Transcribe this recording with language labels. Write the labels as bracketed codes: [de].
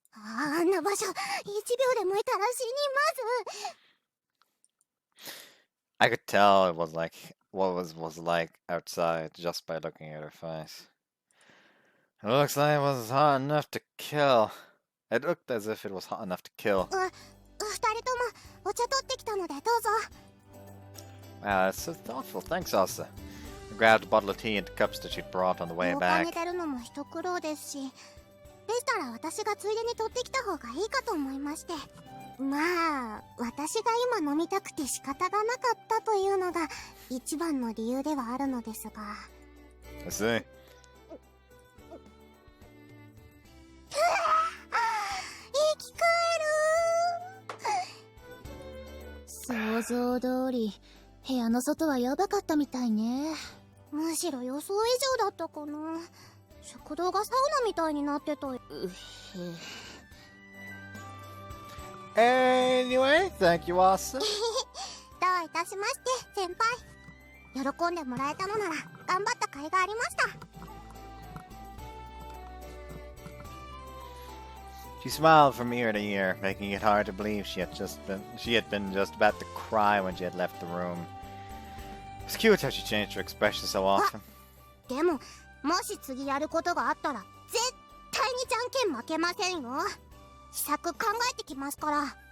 [ja] あんな場所1秒でもいたら死にます。 [en] I could tell it was like what was like outside just by looking at her face. It looks like it was hot enough to kill. It looked as if it was hot enough to kill. [ja] 2人ともお茶取ってきたのでどうぞ。 [en] Wow, that's so thoughtful. Thanks, Asa. I grabbed a bottle of tea and the cups that she'd brought on the way [ja] 廊下 [en] back. [ja] に出るのも一苦労ですし、でしたら私がついでに取ってきた方がいいかと思いまして。まあ私が今飲みたくて仕方がなかったというのが一番の理由ではあるのですが。 [en] I see. [ja] 生き返る。想像通り部屋の外はやばかったみたいね。むしろ予想以上だったかな。食堂がサウナみたいになってたよ。 [en] Anyway, thank you, Asa. [ja] どういたしまして、先輩。喜んでもらえたのなら頑張った甲斐がありました。 [en] She smiled from ear to ear, making it hard to believe she had been just about to cry when she had left the room. It's cute how she changed her expression so often. [ja] でも、もし次やることがあったら絶対にじゃんけん負けませんよ。秘策考えてきますから。